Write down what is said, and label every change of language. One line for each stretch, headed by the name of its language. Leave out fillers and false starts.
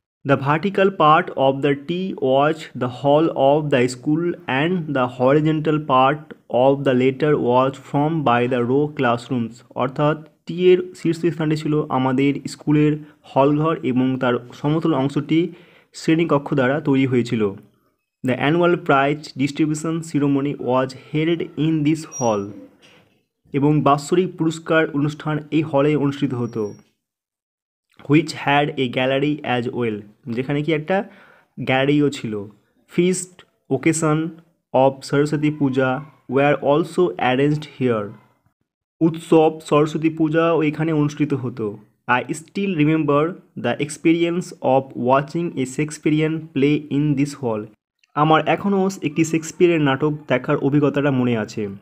English: the vertical part of the T was the hall of the school and the horizontal part of the letter was from by the row classrooms,
Bangla: অর্থাৎ টি এর শীর্ষস্থানটি ছিল আমাদের স্কুলের হলঘর এবং তার সমতল অংশটি শ্রেণীকক্ষ দ্বারা তৈরি হয়েছিল।
English: The annual prize distribution ceremony was held in this hall,
Bangla: এবং বাৎসরিক পুরস্কার অনুষ্ঠান এই হলে অনুষ্ঠিত হতো।
English: which had a gallery as well,
Bangla: যেখানে কি একটা গ্যালারিও ছিল।
English: feast occasion of Saraswati Puja were also arranged here,
Bangla: উৎসব সরস্বতী পূজাও এখানে অনুষ্ঠিত হতো।
English: I still remember the experience of watching a Shakespearean play in this hall,
Bangla: আমার এখনও একটি শেক্সপিয়ারের নাটক দেখার অভিজ্ঞতাটা মনে আছে।